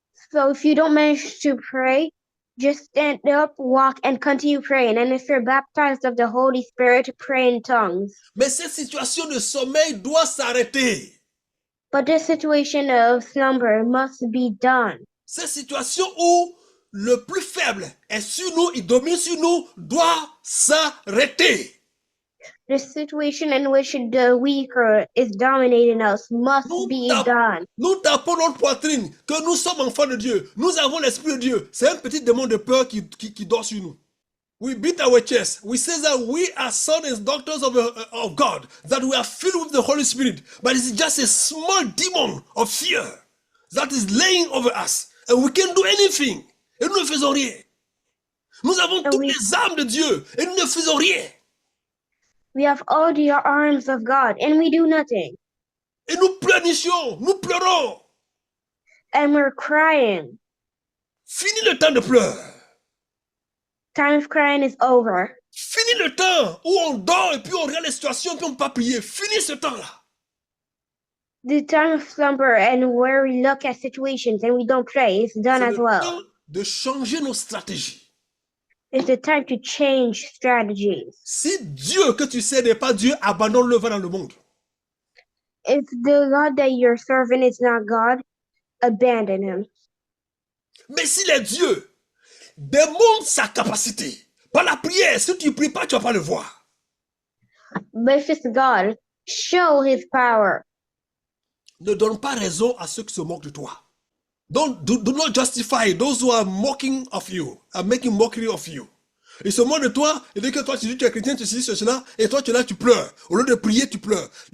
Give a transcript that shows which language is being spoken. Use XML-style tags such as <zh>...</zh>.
<en>So if you don't manage to pray, just stand up, walk, and continue praying. And if you're baptized of the Holy Spirit, pray in tongues.</en> <fr>Mais cette situation de sommeil doit s'arrêter.</fr> <en>But this situation of slumber must be done.</en> <fr>Cette situation où le plus faible est sur nous, il domine sur nous, doit s'arrêter.</fr> <en>The situation in which the weaker is dominating us must</en> <fr>Nous,</fr> <en>be</en> <fr>tap-</fr> <en>done.</en> <fr>nous tapons notre poitrine que nous sommes enfants de Dieu. Nous avons l'Esprit de Dieu. C'est un petit démon de peur qui dort sur nous.</fr> <en>We beat our chest. We say that we are sons and daughters of God, that we are filled with the Holy Spirit. But it's just a small demon of fear that is laying over us. And we can't do anything.</en> <fr>Et nous ne faisons rien. Nous avons toutes les armes de Dieu et nous ne faisons rien.</fr> <en>We have all the arms of God and we do nothing.</en> <fr>Et nous pleurnichons, nous pleurons.</fr> <en>And we're crying.</en> <fr>Fini le temps de pleurs.</fr> <en>Time of crying is over.</en> <fr>Fini le temps où on dort et puis on regarde les situations et puis on ne peut pas prier. Fini ce temps-là.</fr> <en>The time of slumber and where we look at situations and we don't pray is done as well.</en> <fr>C'est le temps de changer nos stratégies.</fr> <en>It's the time to change strategies.</en> <fr>Si Dieu que tu sais n'est pas Dieu, abandonne-le, va dans le monde.</fr> <en>If the God that you're serving is not God, abandon him.</en> <fr>Mais s'il est Dieu, démontre sa capacité. Par la prière, si tu ne pries pas, tu ne vas pas le voir.</fr> <en>But if it's God, show his power.</en> <fr>Ne donne pas raison à ceux qui se moquent de toi.</fr> <en>Do not justify those who are mocking of you, are making mockery of you.</en> <fr>Ils se moquent de toi, et dès que toi tu dis que tu es chrétien, tu dis cela, et toi tu es là, tu pleures. Au lieu de prier, tu pleures.</fr>